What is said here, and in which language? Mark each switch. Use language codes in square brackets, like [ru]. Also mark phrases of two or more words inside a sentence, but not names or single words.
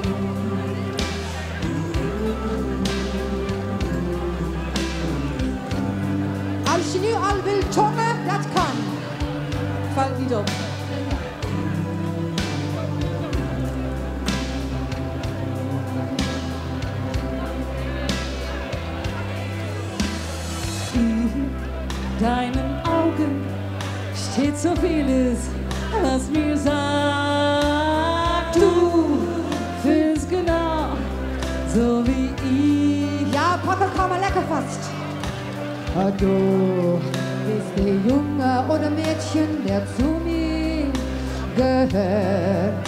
[nl] Als je nu al wil tongen, dat kan. Valt niet op. [de] In deinen Augen steht so vieles, was mir sagt. Du fühlst genau so wie ich. Ja, Papa, komm mal lecker fast. Du bist der Junge oder Mädchen, der zu mir gehört.